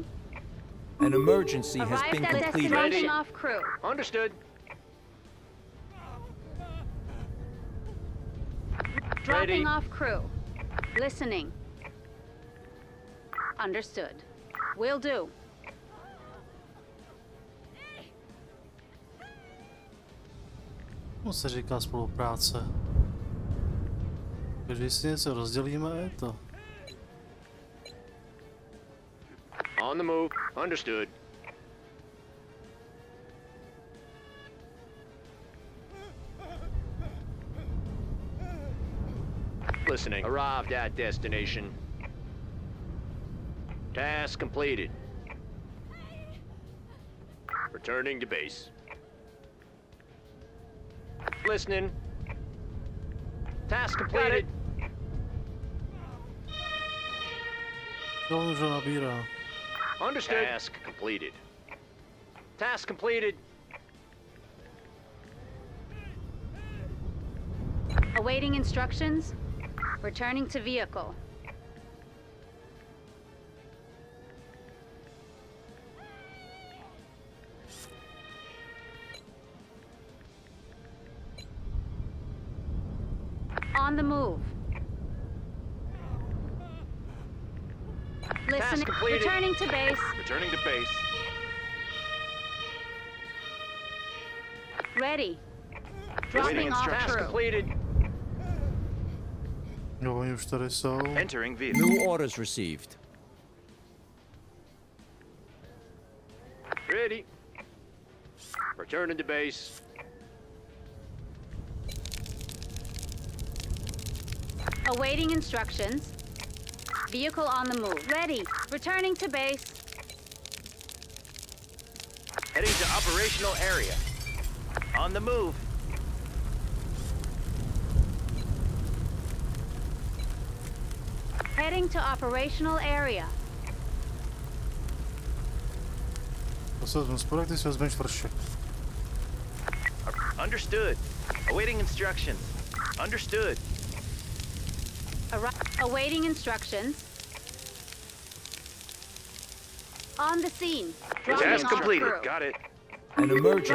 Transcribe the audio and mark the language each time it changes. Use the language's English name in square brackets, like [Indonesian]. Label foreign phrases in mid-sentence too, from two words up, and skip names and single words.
[English] An emergency has Arrived been at completed. destination Ready. off crew. Understood. Dropping Ready. off crew. Listening. Understood. Will do. [Czech] To se říká spolupráce. Když si něco rozdělíme, je to. [English] On the move. Understood. Listening. Arrived at destination. Task completed. Returning to base. Listening. Task completed. [Czech] To už ho nabírá. [English] Understood. Task completed. Task completed. Awaiting instructions. Returning to vehicle. On the move. Listening. completed. Returning to base. Returning to base. Ready. Awaiting Dropping off instructions. Task crew. completed. [Czech] Jo, oni už tady jsou. [English] Entering vehicle. New orders received. Ready. Returning to base. Awaiting instructions. Vehicle on the move. Ready. Returning to base. Heading to operational area. On the move. Heading to operational area. [Czech] To se vezmu spodek, ty si vezmeš vršek. [English] Understood. Awaiting instructions. Understood. Awaiting instructions. On the scene. Dropping Task off completed. crew. Got it. An emergency